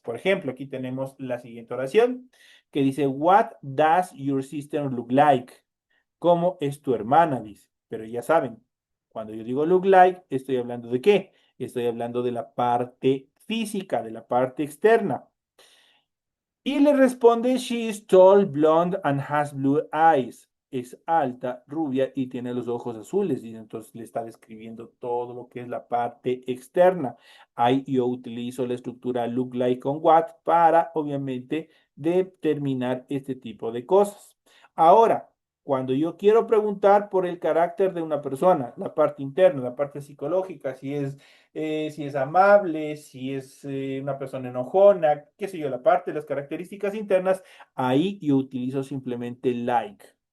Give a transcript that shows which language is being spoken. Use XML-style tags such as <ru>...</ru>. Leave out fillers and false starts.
<es>Por ejemplo, aquí tenemos la siguiente oración que dice,</es> <en>What does your sister look like?</en> <es>¿Cómo es tu hermana? Dice. Pero ya saben, cuando yo digo look like, estoy hablando de qué? Estoy hablando de la parte física, de la parte externa. Y le responde,</es> <en>she is tall, blonde, and has blue eyes.</en> <es>Es alta, rubia y tiene los ojos azules. Y entonces le está describiendo todo lo que es la parte externa. Ahí yo utilizo la estructura look like con what para, obviamente, determinar este tipo de cosas. Ahora, cuando yo quiero preguntar por el carácter de una persona, la parte interna, la parte psicológica, si es amable, si es una persona enojona, qué sé yo, la parte de las características internas, ahí yo utilizo simplemente like.</es>